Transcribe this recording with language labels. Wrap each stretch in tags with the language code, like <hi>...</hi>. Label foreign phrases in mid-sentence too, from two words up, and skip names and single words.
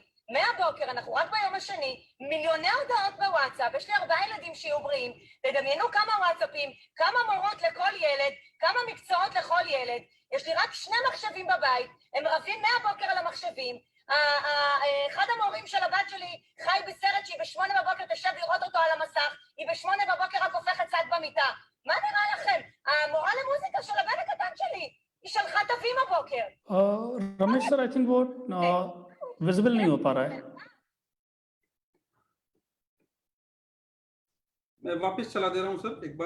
<he>מהבוקר, אנחנו רק ביום השני, מיליוני הודעות בוואטסאפ, יש לי 4 ילדים שיהיו בריאים, תדמיינו כמה וואטסאפים, כמה מורות לכל ילד, כמה מקצועות לכל ילד, יש לי רק 2 מחשבים בבית, הם רבים מהבוקר על המחשבים, אחד המורים של הבת שלי חי בסרט שהיא ב8 בבוקר תשב לראות אותו על המסך, היא ב8 בבוקר רק הופכת צד במיטה. מה נראה לכם? המורה למוזיקה של הבן הקטן שלי, היא שלחה תווים הבוקר.</he> <hi>रमेश सर,</hi> <en>I think</en> <hi>वो विजिबल नहीं हो पा रहा है। मैं वापस चला दे रहा हूं सर एक बार।</hi>